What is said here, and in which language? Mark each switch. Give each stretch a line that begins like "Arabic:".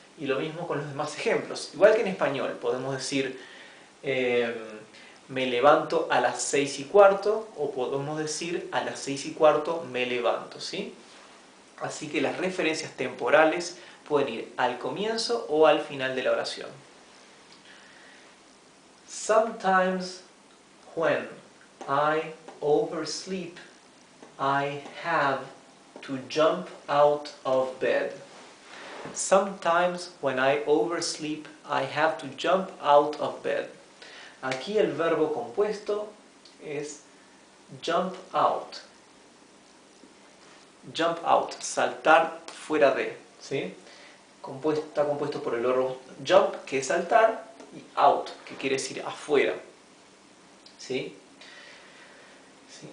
Spanish: Y lo mismo con los demás ejemplos. Igual que en español, podemos decir me levanto a las 6:15 o podemos decir a las 6:15 me levanto, ¿sí? Así que las referencias temporales pueden ir al comienzo o al final de la oración.
English: Sometimes when I oversleep, I have to jump out of bed. Sometimes when I oversleep, I have to jump out of bed.
Spanish: Aquí el verbo compuesto es jump out. Jump out, saltar fuera de, ¿sí? Está compuesto por el verbo jump, que es saltar, y out, que quiere decir afuera, ¿sí? ¿Sí?